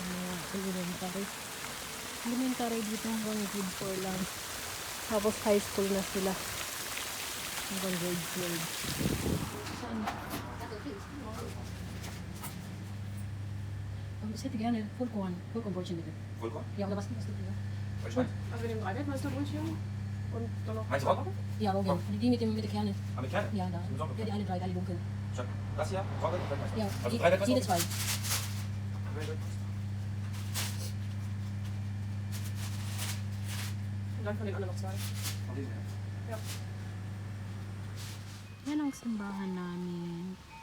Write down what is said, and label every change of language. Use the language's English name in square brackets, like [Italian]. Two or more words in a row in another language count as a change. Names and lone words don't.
[Filipino] mga elementary dito hanggang grade 4 lang, tapos [English] high school [Filipino] na sila hanggang grade 12. Saan? [German] Sätt gerne fullkorn brötchen bitte. Vollkorn? Ja, oder was du lieber? Was schmeckt? Also dem Reinheitsmeisterbrötchen und dann noch... Meinst du Roggen? Ja, Roggen. Die mit der Kerne. Ah, mit Kerne? Ja, da. Mit Roggen? Ja, die alle drei, alle dunkel. Schön. Das hier? Roggen? Weltmeister? Ja, Also die, drei Weltmeister? jede zwei. Und dann von den anderen noch zwei. Von diesen her? Ja. [Filipino] Yan ang simbahan namin.